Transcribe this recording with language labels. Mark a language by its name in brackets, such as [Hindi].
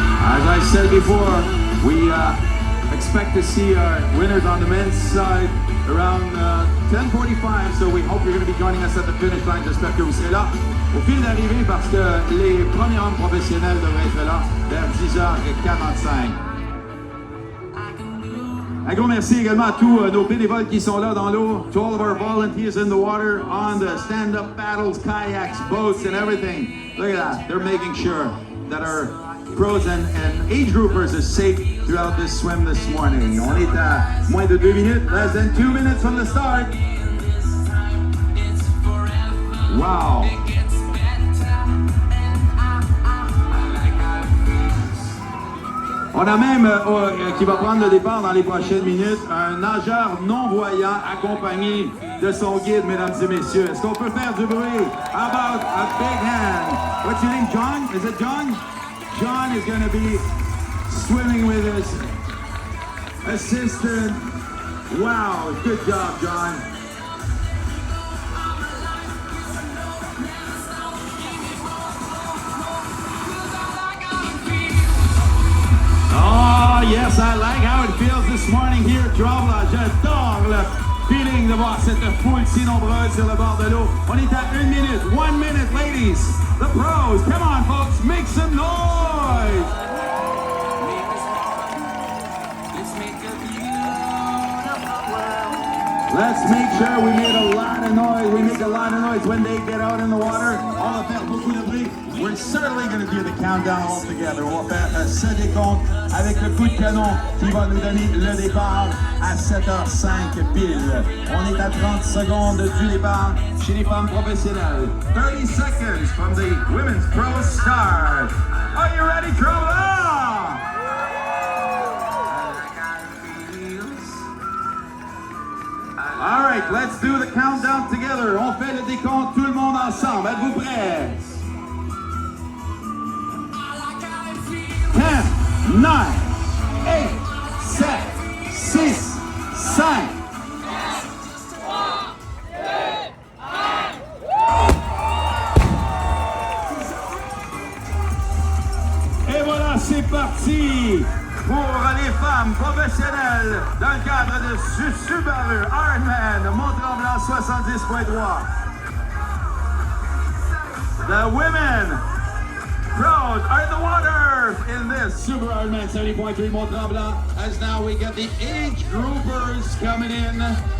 [English] As I said before, we expect to see winners on the men's side around 10:45, so we hope you're going to be joining us at the finish line. [French] J'espère que vous serez là au fil d'arrivée parce que les premiers hommes professionnels devraient être là vers 10h45. Un gros merci également à tous nos bénévoles qui sont là dans l'eau, [English] to all of our volunteers in the water, on the stand-up paddles, kayaks, boats, and everything. Look at that. They're making sure that our pros and age groupers are safe throughout this swim this morning. [French] On est à moins de 2 minutes, [English] less than 2 minutes from the start. Wow! [French] On a même, qui va prendre le départ dans les prochaines minutes, un nageur non-voyant accompagné de son guide, mesdames et messieurs. Est-ce qu'on peut faire du bruit? [English] How about a big hand? What's your name, John? Is it John? John is going to be swimming with us. Assistant. Wow, good job, John. Oh, yes, I like how it feels this morning here at Tremblant. [French] J'adore le feeling de voir cette foule si nombreuse sur le bord de l'eau. On est à 1 minute. [English] 1 minute, ladies. The pros. Come on, folks. Make some noise. Let's make sure we made a lot of noise. We make a lot of noise when they get out in the water. [French] On va faire beaucoup de bruit. [English] We're certainly going to do the countdown all together. [French] On va faire ce décompte avec le coup de canon qui va nous donner le départ à 7h05 pile. On est à 30 secondes du départ chez les femmes professionnelles. [English] 30 seconds from the Women's Pro start. Are you ready, Tremblant? All right, let's do the countdown together. [French] On fait le décompte tout le monde ensemble. Êtes-vous prêts? [English] 10, 9, 8, 7, 6, 5. [French] Et voilà, c'est parti pour les femmes professionnelles dans le cadre de Subaru Ironman Mont-Tremblant 70.3. [English] The women pros are in the water in this Subaru Ironman 70.3 Mont-Tremblant. As now we get the age groupers coming in.